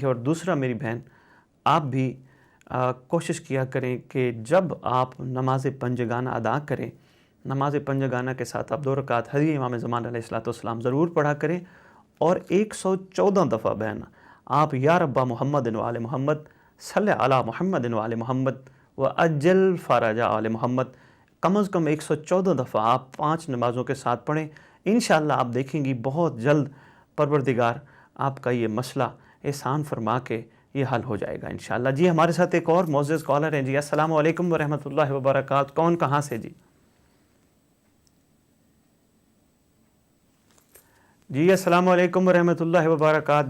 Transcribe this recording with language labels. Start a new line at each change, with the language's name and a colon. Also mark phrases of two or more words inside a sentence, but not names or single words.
Urdu: اور دوسرا میری بہن آپ بھی کوشش کیا کریں کہ جب آپ نماز پنجگانہ ادا کریں, نماز پنجگانہ کے ساتھ آپ 2 رکعت حدیث امام زمان
Arabic: علیہ السلام
Urdu: ضرور پڑھا کریں, اور 114 دفعہ بہن آپ
Arabic: یا رب محمد و آل محمد صلی علی محمد و آل محمد و اجل فرج آل محمد
Urdu: کم از کم 114 دفعہ آپ 5 نمازوں کے ساتھ پڑھیں. انشاءاللہ آپ دیکھیں گی بہت جلد پروردگار آپ کا یہ مسئلہ احسان فرما کے یہ حل ہو جائے گا انشاءاللہ. جی ہمارے ساتھ ایک اور معزز کالر ہیں. جی
Arabic: السلام علیکم ورحمۃ اللہ وبرکاتہ.
Urdu: کون کہاں سے؟ جی
Arabic: السلام علیکم ورحمۃ اللہ وبرکاتہ.